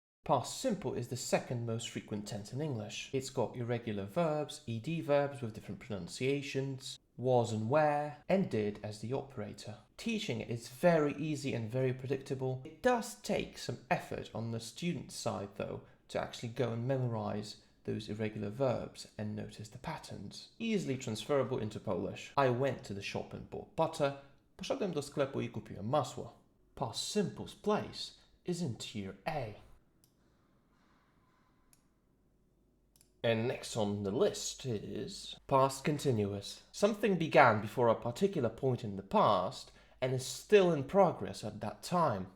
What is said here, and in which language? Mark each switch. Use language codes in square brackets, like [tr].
[en] Past simple is the second most frequent tense in English. It's got irregular verbs, ed verbs with different pronunciations, was and were, and did as the operator. Teaching it is very easy and very predictable. It does take some effort on the student's side though, to actually go and memorize those irregular verbs and notice the patterns. Easily transferable into Polish. I went to the shop and bought butter. [pl] Poszedłem do sklepu I kupiłem masło. [en] Past simple's place is in tier A. And next on the list is past continuous. Something began before a particular point in the past and is still in progress at that time.